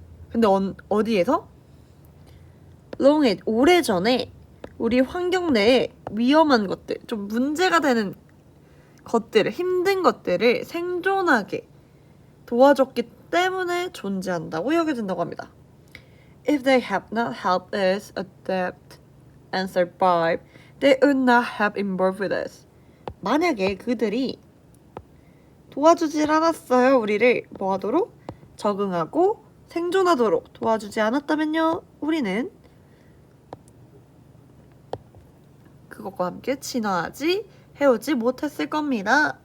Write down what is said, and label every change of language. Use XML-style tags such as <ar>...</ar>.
<ko>근데 어디에서? 오래전에 우리 환경 내에 위험한 것들, 좀 문제가 되는 것들을, 힘든 것들을 생존하게 도와줬기 때문에 존재한다고 여겨진다고 합니다.</ko> <en>If they have not helped us adapt and survive, they would not have evolved with us.</en> <ko>만약에 그들이 도와주질 않았어요. 우리를 뭐하도록? 적응하고 생존하도록 도와주지 않았다면요. 우리는 그것과 함께 진화하지 해오지 못했을 겁니다.</ko>